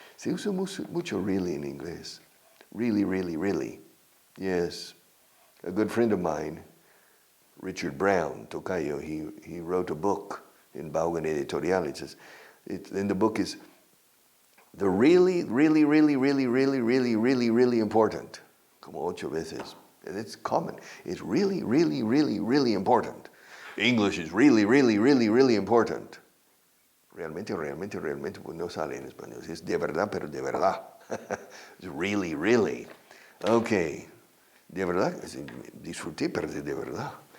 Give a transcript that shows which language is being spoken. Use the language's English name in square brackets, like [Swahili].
[Spanish] Se usa mucho really in inglés. [English] Really, really, really. Yes. A good friend of mine, Richard Vaughan, Tocayo, he wrote a book in Vaughan Editorial. It says, and the book is the really, really, really, really, really, really, really, really important. [Spanish] Como 8 veces. [English] And it's common. It's really, really, really, really important. English is really, really, really, really important. [Spanish] Realmente, pues no sale en español. Es de verdad, pero de verdad. [English] It's really, really. Okay. [Spanish] De verdad, disfruté, pero de verdad.